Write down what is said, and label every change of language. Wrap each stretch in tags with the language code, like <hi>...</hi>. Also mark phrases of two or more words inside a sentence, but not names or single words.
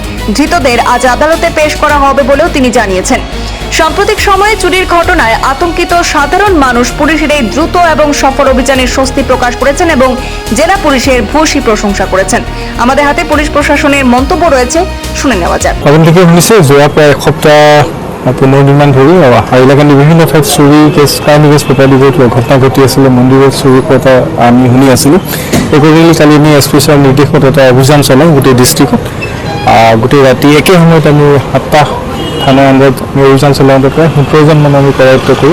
<bn>ধৃতদের আজ আদালতে পেশ করা হবে বলেও তিনি জানিয়েছেন। সাম্প্রতিক সময়ে চুরির ঘটনায় আতঙ্কিত সাধারণ মানুষ পুলিশের এই দ্রুত এবং সফল অভিযানে স্বস্তি প্রকাশ করেছেন এবং জেলা পুলিশের ভূয়সী প্রশংসা করেছেন। আমাদের হাতে পুলিশ প্রশাসনের মন্তব্য রয়েছে, শুনে নেওয়া যাক।</bn> <as>যোৱা প্ৰায় এসপ্তাহ 15 দিনমান ধৰি হাইলাকান্দি বিভিন্ন ঠাইত চুৰি কেছ কাহিনী প্ৰপাৰ্টিবোৰত ঘটনা ঘটি আছিলে। মন্দিৰত চুৰি কথা আমি শুনি আছিলোঁ। একচুৱেলি কালি আমি এছ পি ছাৰৰ নিৰ্দেশত এটা অভিযান চলাওঁ গোটেই ডিষ্ট্ৰিক্টত। গোটেই ৰাতি একে সময়ত আমি 7টা থানাৰ আণ্ডাৰত আমি অভিযান চলাওঁতে প্ৰায় 17 জন মানুহ আমি কৰায়ত্ব কৰোঁ।</as>